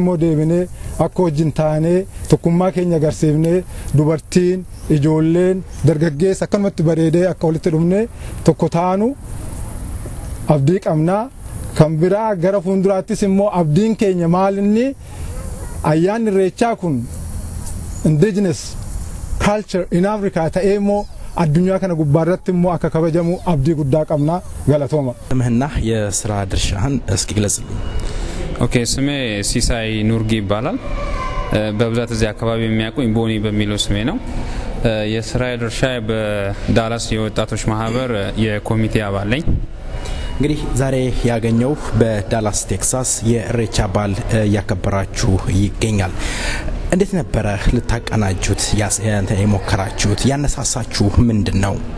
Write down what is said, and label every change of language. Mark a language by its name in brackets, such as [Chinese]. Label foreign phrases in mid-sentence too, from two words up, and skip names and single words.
[Oromo] immoo deebinee akka wajjin taanee tokkummaa keenya agarsiifnee dubartiin ijoolleen dargaggeessa akkanumatti bareedee akka walitti dhufnee tokko taanu abdii qabnaa kan biraa gara fuulduraattis immoo abdiin keenya maalinni ayyaanni irreechaa kun [English] indigenous culture in Africa [Oromo] ta'ee immoo addunyaa kana gubbaarratti immoo akka kabajamu abdii guddaa qabnaa galatooma [Amharic] ምህና የስራ ድርሻህን እስኪ ግለጽልኝ ኦኬ ስሜ ሲሳይ ኑርጊ ይባላል በብዛት እዚህ አካባቢ የሚያውቁኝ ቦኒ በሚለው ስሜ ነው የስራ ድርሻ በዳላስ የወጣቶች ማህበር የኮሚቴ አባል ነኝ እንግዲህ ዛሬ ያገኘው በዳላስ ቴክሳስ የኢሬቻ በዓል ያከበራችሁ ይገኛል እንዴት ነበር ልታቀናጁት የሞከራችሁት ያነሳሳችሁ ምንድነው